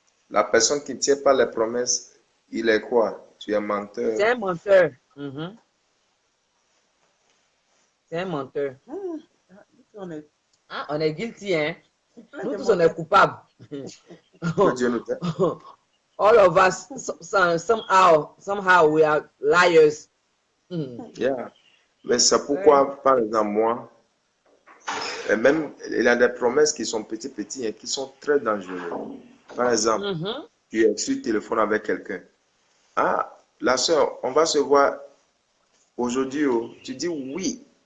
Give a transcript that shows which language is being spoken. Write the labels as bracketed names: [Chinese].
[French] La personne qui ne tient pas les promesses, il est quoi? Tu es menteur. C'est un menteur. C'est un menteur. On est guilty, hein? Nous tous, on est coupables. Que Dieu nous aide. [English] All of us, somehow we are liars. Yeah. [French] Mais c'est pourquoi, par exemple, moi, et même, il y a des promesses qui sont petits, hein, qui sont très dangereuses. Par exemple, tu es sur le téléphone avec quelqu'un. Ah, la soeur, on va se voir aujourd'hui. Oh. Tu dis oui.